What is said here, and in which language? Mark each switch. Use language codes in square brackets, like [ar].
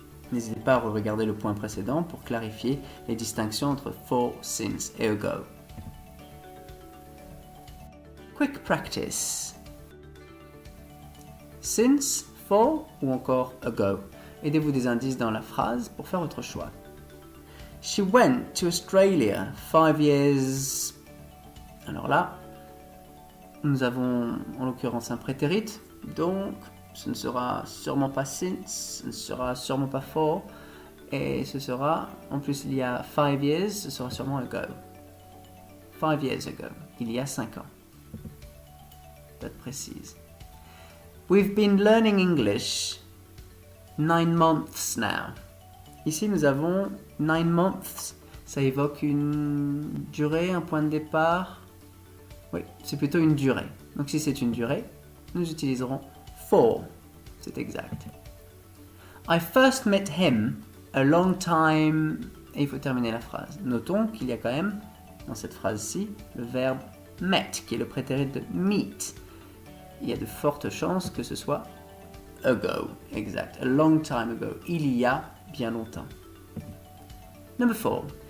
[fr] N'hésitez pas à regarder le point précédent pour clarifier les distinctions entre for, since et ago. [en] Quick practice. [fr] Since, for ou encore ago. Aidez-vous des indices dans la phrase pour faire votre choix. [en] She went to Australia 5 years. [fr] Alors là, nous avons en l'occurrence un prétérit, donc ce ne sera sûrement pas since, ce ne sera sûrement pas for, et ce sera, en plus il y a [en] 5 years, [fr] ce sera sûrement ago. [en] 5 years ago, [fr] il y a 5 ans. Date précise. [en] We've been learning English 9 months now. [fr] Ici nous avons [en] 9 months, [fr] ça évoque une durée, un point de départ. Oui, c'est plutôt une durée. Donc si c'est une durée, nous utiliserons for. C'est exact. [en] I first met him a long time. [fr] Et il faut terminer la phrase. Notons qu'il y a quand même, dans cette phrase-ci, le verbe met, qui est le prétérit de meet. Il y a de fortes chances que ce soit ago. [en] Exact. A long time ago. [fr] Il y a bien longtemps. [en] Number 4.